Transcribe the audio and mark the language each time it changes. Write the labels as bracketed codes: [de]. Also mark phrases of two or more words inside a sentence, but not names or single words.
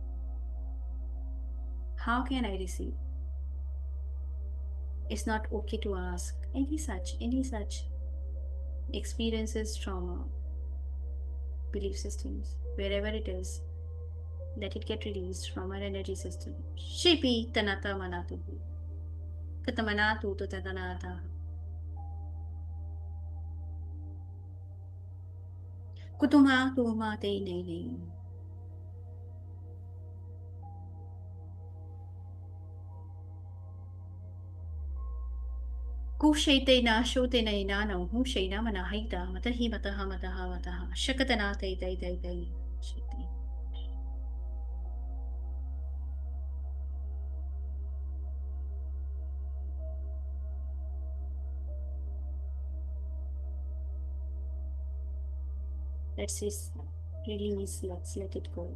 [en] How can I receive? It's not okay to ask any such experiences, trauma, belief systems, wherever it is, let it get released from our energy system. Shipi tanata manatu. Katamanatu to tatanata. Kutuma tuma te nei nei. Kushate na shote na inano, who shay na manahita, matahi mataha mataha mataha, shakatana te te te te. Let's just release, let's let it go.